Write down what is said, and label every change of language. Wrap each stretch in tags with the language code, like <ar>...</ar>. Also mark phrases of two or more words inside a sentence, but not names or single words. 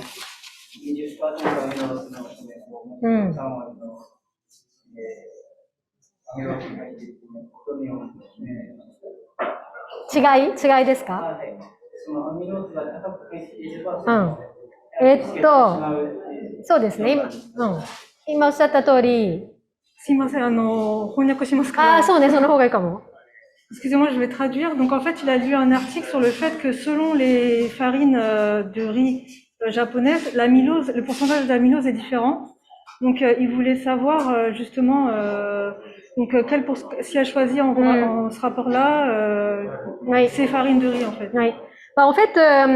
<ja>20% アミノースの米粉、3割のアミノースが入っていることによって違いですか？はい。そのアミノースが高く入っていれば、そうですね。今おっしゃった通り。すいません、翻訳しますから。あ、そうね、その方がいいかも。</ja> <fr>Excusez-moi, je vais traduire. Donc en fait, il a lu un article sur le fait que selon les farines de riz japonaises, l'amylose, le pourcentage d'amylose est différent. Donc il voulait savoir justement donc si elle choisit en ce rapport-là ces farines de riz en fait.</fr>